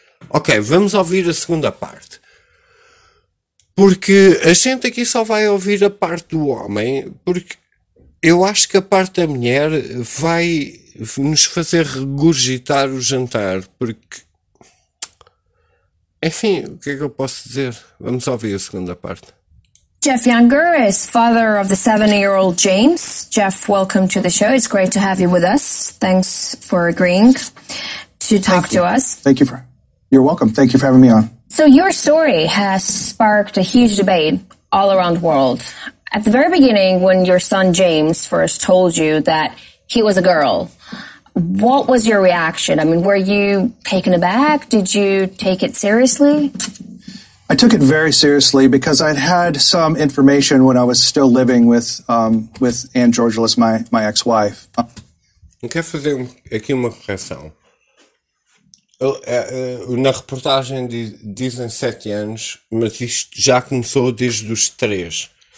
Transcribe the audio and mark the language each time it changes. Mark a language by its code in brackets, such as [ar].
[pt] Ok, vamos ouvir a segunda parte. Porque a gente aqui só vai ouvir a parte do homem, porque eu acho que a parte da mulher vai nos fazer regurgitar o jantar, porque... Enfim, o que é que eu posso dizer? Vamos ouvir a segunda parte. [en] Jeff Younger is father of the 7-year-old James. Jeff, welcome to the show. It's great to have you with us. Thanks for agreeing to talk to us. Thank you. You're welcome. Thank you for having me on. So your story has sparked a huge debate all around the world. At the very beginning, when your son James first told you that he was a girl, what was your reaction? I mean, were you taken aback? Did you take it seriously? I took it very seriously because I'd had some information when I was still living with Ann Georgelis, my ex-wife. [pt] Eu quero fazer aqui uma correção. Na reportagem dizem 7 anos, mas isto já começou desde os 3.